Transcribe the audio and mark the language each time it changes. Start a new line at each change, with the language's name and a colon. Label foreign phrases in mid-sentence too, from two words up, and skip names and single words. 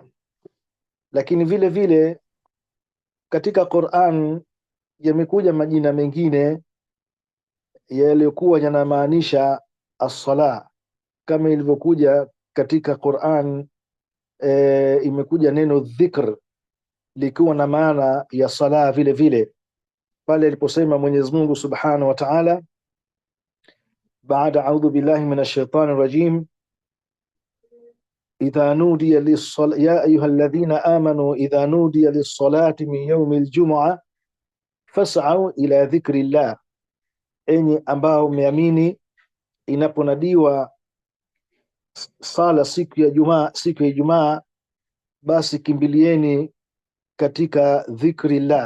Swahili: Lakini vile vile katika Qur'an yamekuja majina mengine yaliyokuwa yanamaanisha as-sala, kama ilivyokuja katika Qur'an imekuja neno dhikr likiwa na maana ya sala vile vile, pale aliposema Mwenyezi Mungu
Arabic: سبحانه وتعالى
Swahili: baada
Arabic: أعوذ بالله من الشيطان الرجيم إذا نودي للصلاة يا أيها الذين آمنوا إذا نودي للصلاة من يوم الجمعة فاسعوا إلى ذكر الله,
Swahili: enyi ambao mmeamini, inaponadiwa sala siku ya Ijumaa, basi kimbilieni katika dhikrillah.